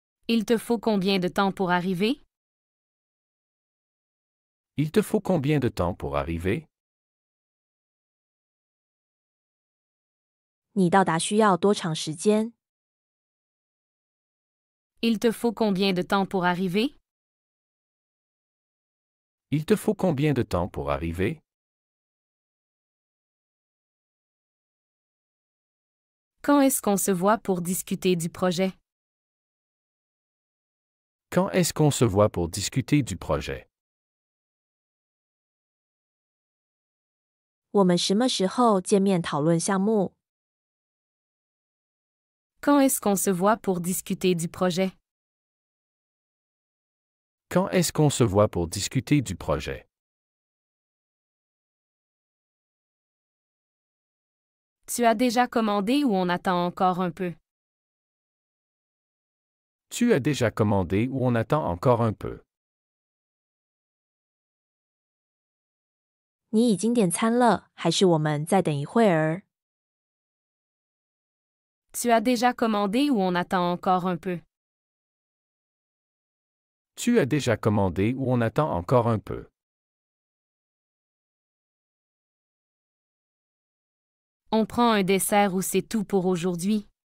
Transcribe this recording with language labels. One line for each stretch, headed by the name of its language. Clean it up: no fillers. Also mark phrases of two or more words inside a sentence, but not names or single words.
French: Il te faut combien de temps pour arriver? Il te faut combien de temps pour arriver?
Chinese: 你到达需要多长时间？
French: Il te faut combien de temps pour arriver? Il te faut combien de temps pour arriver? Quand est-ce qu'on se voit pour discuter du projet? Quand est-ce qu'on se voit pour discuter du projet?
Chinese: 我们什么时候见面讨论项目？
French: Quand est-ce qu'on se voit pour discuter du projet? Quand est-ce qu'on se voit pour discuter du projet? Tu as déjà commandé ou on attend encore un peu? Tu as déjà commandé ou on attend encore un peu?
Chinese: 你已经点餐了，还是我们再等一会儿？
French: Tu as déjà commandé ou on attend encore un peu? Tu as déjà commandé ou on attend encore un peu? On prend un dessert ou c'est tout pour aujourd'hui?